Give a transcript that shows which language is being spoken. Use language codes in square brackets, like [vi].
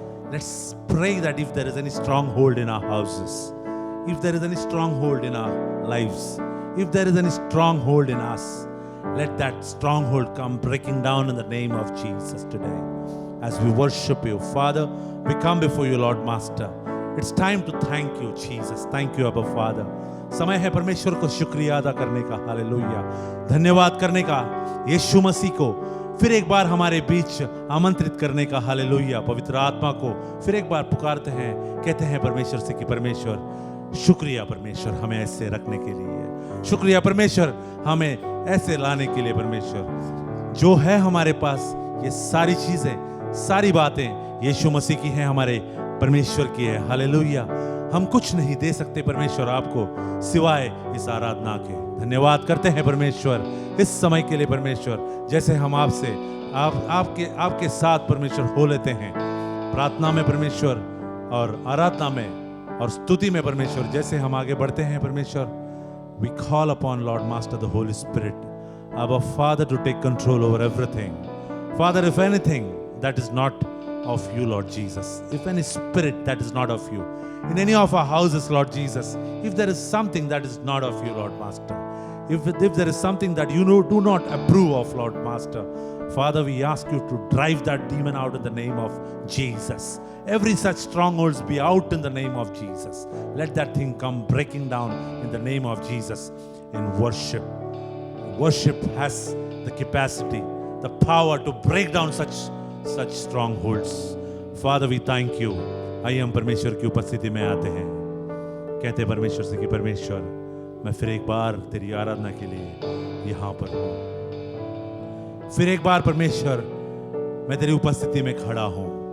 [en] Let's pray that if there is any stronghold in our houses, if there is any stronghold in our lives, if there is any stronghold in us, let that stronghold come breaking down in the name of Jesus today. As we worship you, Father, we come before you, Lord Master. It's time to thank you, Jesus. Thank you, Abba Father. [hi] समय है परमेश्वर को शुक्रिया अदा करने का। Hallelujah, धन्यवाद करने का, यीशु मसीह को फिर एक बार हमारे बीच आमंत्रित करने का। हालेलुया, पवित्र आत्मा को फिर एक बार पुकारते हैं, कहते हैं परमेश्वर से कि परमेश्वर शुक्रिया, परमेश्वर हमें ऐसे रखने के लिए, शुक्रिया परमेश्वर हमें ऐसे लाने के लिए। परमेश्वर जो है हमारे पास, ये सारी चीज़ें, सारी बातें यीशु मसीह की हैं, हमारे परमेश्वर की है। हालेलुया, हम कुछ नहीं दे सकते परमेश्वर आपको सिवाय इस आराधना के। धन्यवाद करते हैं परमेश्वर इस समय के लिए। परमेश्वर जैसे हम आपसे आपके साथ परमेश्वर हो लेते हैं प्रार्थना में परमेश्वर और आराधना में और स्तुति में परमेश्वर, जैसे हम आगे बढ़ते हैं परमेश्वर, [en] We call upon Lord Master the Holy Spirit, our Father, to take control over everything. Father, if anything that is not of you, Lord Jesus, if any spirit that is not of you in any of our houses, Lord Jesus, if there is something that is not of you, Lord Master, if there is something that you do not approve of, Lord Master, Father, we ask you to drive that demon out in the name of Jesus. Every such strongholds be out in the name of Jesus. Let that thing come breaking down in the name of Jesus in worship. Worship has the capacity, the power to break down such strongholds. Father, we thank you. [hi] आइए हम परमेश्वर की उपस्थिति में आते हैं, कहते हैं परमेश्वर से कि परमेश्वर, मैं फिर एक बार तेरी आराधना के लिए यहाँ पर हूँ। फिर एक बार परमेश्वर मैं तेरी उपस्थिति में खड़ा हूँ।